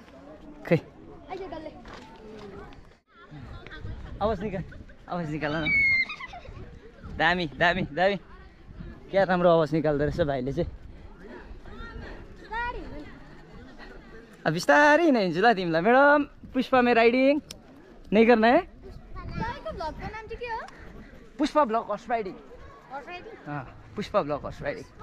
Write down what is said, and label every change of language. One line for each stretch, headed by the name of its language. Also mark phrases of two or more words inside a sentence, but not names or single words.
Nepali: खै आवाज निकाल न दामी दामी दामी क्या राम्रो आवाज निकाल्दो रहेछ भाइले चाहिँ अब बिस्तारै नै हिँड्छु ल तिमीलाई
Hindi: मैडम पुष्पा में राइडिङ नहीं करना है
Nepali: पुष्पा
English: blog horse riding
Nepali: पुष्पा
English: blog horse riding